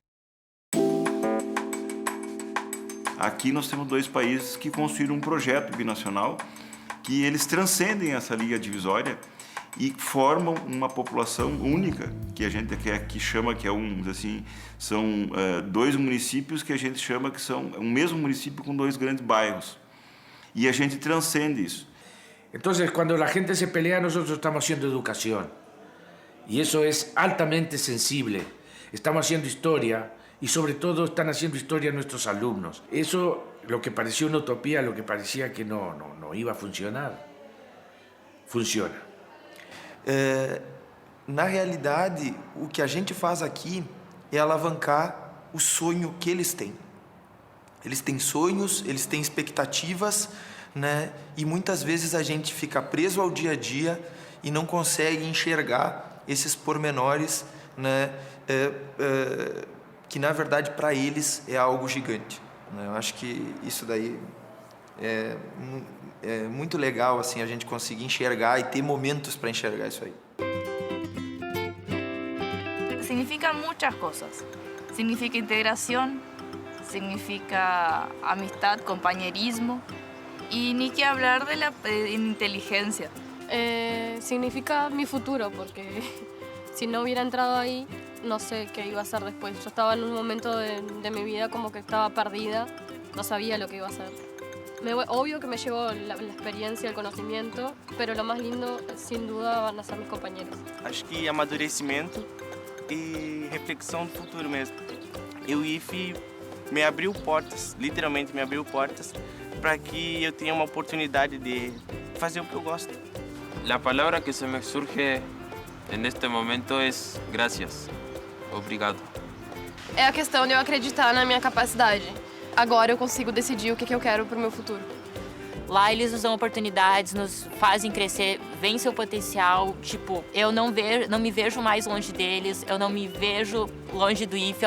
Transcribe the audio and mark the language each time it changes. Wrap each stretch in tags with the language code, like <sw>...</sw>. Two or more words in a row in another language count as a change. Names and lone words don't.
<pt>Aqui nós temos 2 países que construíram um projeto binacional que eles transcendem essa linha divisória e formam uma população única, que a gente aqui chama que é são 2 municípios que a gente chama que são um mesmo município com 2 grandes bairros. E a gente transcende isso. Então, quando a gente se pelea, nós estamos haciendo educação. E isso é altamente sensible.</pt> <es>Estamos haciendo história y sobre todo están haciendo historia nuestros alumnos. Eso, lo que parecía una utopía, lo que parecía que no iba a funcionar, funciona.</es> <pt>Na realidade, o que a gente faz aqui é alavancar o sonho que eles têm. Eles têm sonhos, eles têm expectativas, né? E muitas vezes a gente fica preso ao dia a dia e não consegue enxergar esses pormenores, né? Que na verdade para eles é algo gigante. Né? Eu acho que isso daí é muito legal, assim, a gente conseguir enxergar e ter momentos para enxergar isso aí.</pt> <es>Significa muchas cosas. Significa integración, significa amistad, compañerismo y ni que hablar de la inteligencia. Significa mi futuro, porque si no hubiera entrado ahí, no sé qué iba a hacer después. Yo estaba en un momento de mi vida como que estaba perdida, no sabía lo que iba a hacer. Obvio que me llevó la experiencia, el conocimiento, pero lo más lindo, sin duda, van a ser mis compañeros.</es> <pt>Acho que amadurecimento e reflexão do futuro mesmo. E o IFE me abriu portas, literalmente me abriu portas, para que eu tenha uma oportunidade de fazer o que eu gosto.</pt> <es>La palabra que se me surge en este momento es gracias.</es> <pt>Obrigado. É a questão de eu acreditar na minha capacidade. Agora eu consigo decidir o que eu quero para o meu futuro. Lá eles nos dão oportunidades, nos fazem crescer, veem seu potencial. Tipo, eu não me vejo mais longe deles, eu não me vejo longe do IFE.</pt>